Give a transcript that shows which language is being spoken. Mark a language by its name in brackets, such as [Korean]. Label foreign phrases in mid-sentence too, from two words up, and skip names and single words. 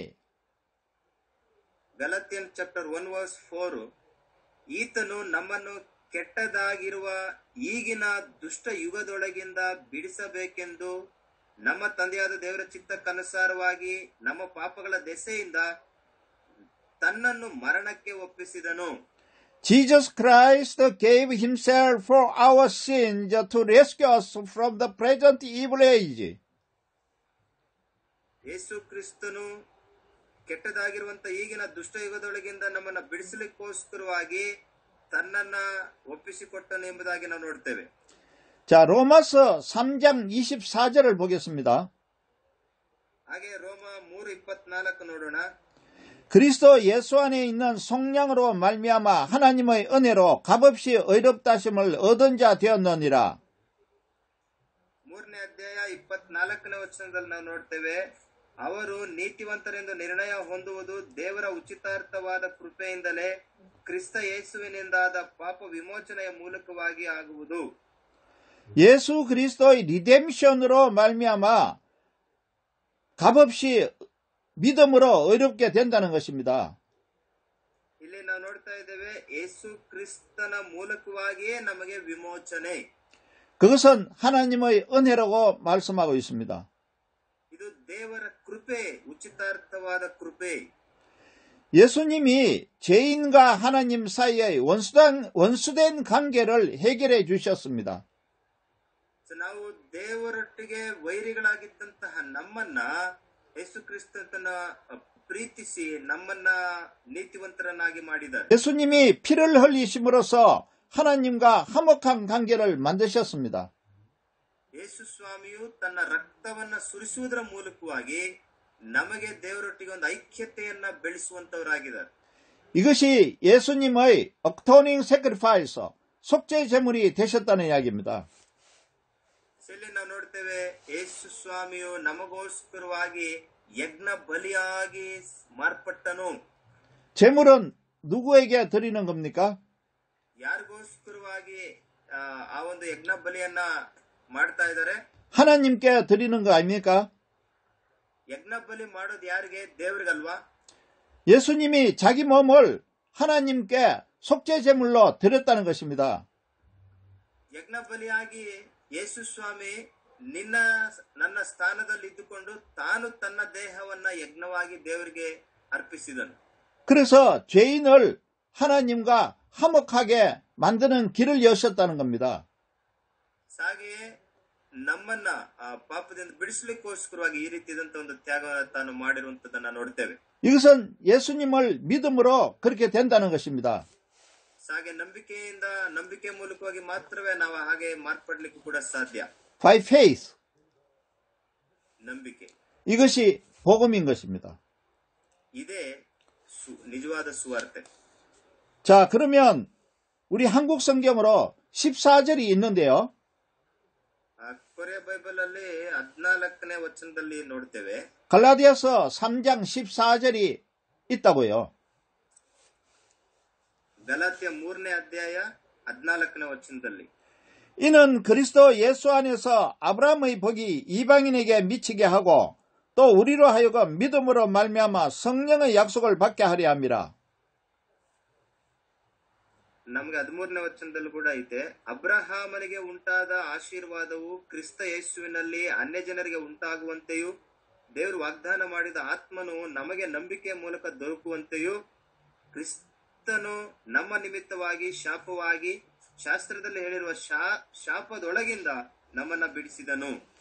[Kannada] ಗಲಾತ್ಯನ್ ಚಾಪ್ಟರ್ 1 ವರ್ಸ್ 4, ಈತನು ನಮ್ಮನ್ನು ಕೆಟ್ಟದಾಗಿರುವ ಈಗಿನ ದುಷ್ಟ ಯುಗದೊಳಗಿಂದ ಬಿಡಿಸಬೇಕೆಂದು ನಮ್ಮ ತಂದೆಯಾದ ದೇವರ ಚಿತ್ತಕ್ಕನುಸಾರವಾಗಿ ನಮ್ಮ ಪಾಪಗಳ ದೆಸೆಯಿಂದ ತನ್ನನ್ನು ಮರಣಕ್ಕೆ ಒಪ್ಪಿಸಿದನು. [English] Jesus Christ gave himself for our sins to rescue us from the present evil age. [Kannada] ಯೇಸು ಕ್ರಿಸ್ತನು ಕೆಟ್ಟದಾಗಿರುವಂತ ಈಗಿನ ದುಷ್ಟ ಯುಗದೊಳಗಿಂದ ನಮ್ಮನ್ನ ಬಿಡಿಸಲಿಕ್ಕೋಸ್ಕರವಾಗಿ ತನ್ನನ್ನ ಒಪ್ಪಿಸಿಕೊಟ್ಟನು ಎಂಬುದಾಗಿ ನಾವು ನೋಡ್ತೇವೆ. [Korean] 자, 로마서 3장 24절을 보겠습니다. [Kannada] ಹಾಗೆ ರೋಮ 3:24 ನೋಡೋಣ. [Korean] 그리스도 예수 안에 있는 성령으로 말미암아 하나님의 은혜로 값없이 의롭다심을 얻은 자 되었느니라. [Kannada] 3ನೇ ಅಧ್ಯಾಯ 24ನೇ ವಚನದಲ್ಲಿ ನಾವು ನೋಡ್ತೇವೆ, ಅವರು ನೀತಿವಂತರೆಂದು ನಿರ್ಣಯ ಹೊಂದುವುದು ದೇವರ ಉಚಿತಾರ್ಥವಾದ ಕೃಪೆಯಿಂದಲೇ ಕ್ರಿಸ್ತ ಯೇಸುವಿನಿಂದಾದ ಪಾಪ ವಿಮೋಚನೆಯ ಮೂಲಕವಾಗಿ ಆಗುವುದು. [Korean] 예수 그리스도의 리뎀션으로 말미암아 값없이 믿음으로 의롭게 된다는 것입니다. [Kannada] ಇಲ್ಲಿ ನಾವು ನೋಡ್ತಾ ಇದ್ದೇವೆ, ಯೇಸು ಕ್ರಿಸ್ತನ ಮೂಲಕವಾಗಿಯೇ ನಮಗೆ ವಿಮೋಚನೆ. [Korean] 그것은 하나님의 은혜라고 말씀하고 있습니다. [Kannada] ಇದು ದೇವರ ಕೃಪೆ, ಉಚಿತಾರ್ಥವಾದ ಕೃಪೆ. [Korean] 예수님이 죄인과 하나님 사이의 원수된 관계를 해결해 주셨습니다. [Kannada] ನಾವು ದೇವರೊಟ್ಟಿಗೆ ವೈರಿಗಳಾಗಿದ್ದಂತಹ ನಮ್ಮನ್ನ ಯೇಸು ಕ್ರಿಸ್ತನ ಪ್ರೀತಿಸಿ ನಮ್ಮನ್ನ ನೀತಿವಂತರನ್ನಾಗಿ ಮಾಡಿದ್ದಾರೆ. [Korean] 예수님이 피를 흘리심으로써 하나님과 화목한 관계를 만드셨습니다. [Kannada] ಯೇಸು ಸ್ವಾಮಿಯು ತನ್ನ ರಕ್ತವನ್ನ ಸುರಿಸುವುದರ ಮೂಲಕವಾಗಿ ನಮಗೆ ದೇವರೊಟ್ಟಿಗೆ ಒಂದು ಐಕ್ಯತೆಯನ್ನ ಬೆಳೆಸುವಂತವರಾಗಿದ್ದಾರೆ. [Korean] 이것이 예수님의 [English] atoning sacrifice, [Korean] 속죄 제물이 되셨다는 이야기입니다. [Kannada] ಇಲ್ಲಿ ನಾವು ನೋಡ್ತೇವೆ, ಯೇಸು ಸ್ವಾಮಿಯು ನಮಗೋಸ್ಕರವಾಗಿ ಯಜ್ಞ ಬಲಿಯಾಗಿ ಮಾರ್ಪಟ್ಟನು. [Korean] 제물은 누구에게 드리는 겁니까? [Kannada] ಯಾರಿಗೋಸ್ಕರವಾಗಿ ಆ ಒಂದು ಯಜ್ಞ ಬಲಿಯನ್ನ ಮಾಡ್ತಾ ಇದ್ದಾರೆ? [Korean] 하나님께 드리는 거 아닙니까? [Kannada] ಯಜ್ಞ ಬಲಿ ಮಾಡೋದು ಯಾರಿಗೆ? ದೇವರಿಗಲ್ವಾ? [Korean] 예수님이 자기 몸을 하나님께 속죄 제물로 드렸다는 것입니다. [Kannada] ಯಜ್ಞ ಬಲಿಯಾಗಿ ಯೇಸು ಸ್ವಾಮಿ ನನ್ನ ಸ್ಥಾನದಲ್ಲಿ ಇದ್ದುಕೊಂಡು ತಾನು ತನ್ನ ದೇಹವನ್ನ ಯಜ್ಞವಾಗಿ ದೇವರಿಗೆ ಅರ್ಪಿಸಿದನು. [Korean] 그래서 죄인을 하나님과 화목하게 만드는 길을 여셨다는 겁니다. [Kannada] ಹಾಗೆಯೇ ನಮ್ಮನ್ನ ಪಾಪದಿಂದ ಬಿಡಿಸಲಿಕ್ಕೋಸ್ಕರವಾಗಿ ಈ ರೀತಿಯಾದಂತಹ ಒಂದು ತ್ಯಾಗವನ್ನು ತಾನು ಮಾಡಿರುವಂತದನ್ನ ನೋಡ್ತೇವೆ. [Korean] 이것은 예수님을 믿음으로 그렇게 된다는 것입니다. [Kannada] ಹಾಗೆ ನಂಬಿಕೆ ಮೂಲಕವಾಗಿ ಮಾತ್ರವೇ ನಾವು ಹಾಗೆ ಮಾರ್ಪಡ್ಲಿಕ್ಕೂ ಕೂಡ ಸಾಧ್ಯ. [English] By faith. [Kannada] ನಂಬಿಕೆ. [Korean] 이것이 복음인 것입니다. [Kannada] 이ದೇ ನಿಜವಾದ ಸುವಾರ್ತೆ. [Korean] 자, 그러면 우리 한국 성경으로 14절이 있는데요. [Kannada] ಕೊರಿಯ ಬೈಬಲ್ ಅಲ್ಲಿ 14ನೇ ವಚನದಲ್ಲಿ ನೋಡ್ತೇವೆ. [Korean] 갈라디아서 3장 14절이 있다고요. [Kannada] 갈라디아 3ನೇ ಅಧ್ಯಾಯ 14ನೇ ವಚನದಲ್ಲಿ [Korean] 이는 그리스도 예수 안에서 아브라함의 복이 이방인에게 미치게 하고 또 우리로 하여금 믿음으로 말미암아 성령의 약속을 받게 하려 함이라. [Kannada] ನಮಗೆ 13ನೇ ವಚನದಲ್ಲಿ ಕೂಡ ಐತೆ, ಅಬ್ರಹಾಮನಿಗೆ ಉಂಟಾದ ಆಶೀರ್ವಾದವು ಕ್ರಿಸ್ತ ಯೇಸುವಿನಲ್ಲಿ ಅನ್ಯ ಜನರಿಗೆ ಉಂಟಾಗುವಂತೆಯೂ ದೇವರು ವಾಗ್ದಾನ ಮಾಡಿದ ಆತ್ಮನು ನಮಗೆ ನಂಬಿಕೆಯ ಮೂಲಕ ದೊರಕುವಂತೆಯೂ ಕ್ರಿಸ್ತನು ನಮ್ಮ ನಿಮಿತ್ತವಾಗಿ ಶಾಪವಾಗಿ ಶಾಸ್ತ್ರದಲ್ಲಿ ಹೇಳಿರುವ ಶಾಪದೊಳಗಿಂದ ನಮ್ಮನ್ನ ಬಿಡಿಸಿದನು.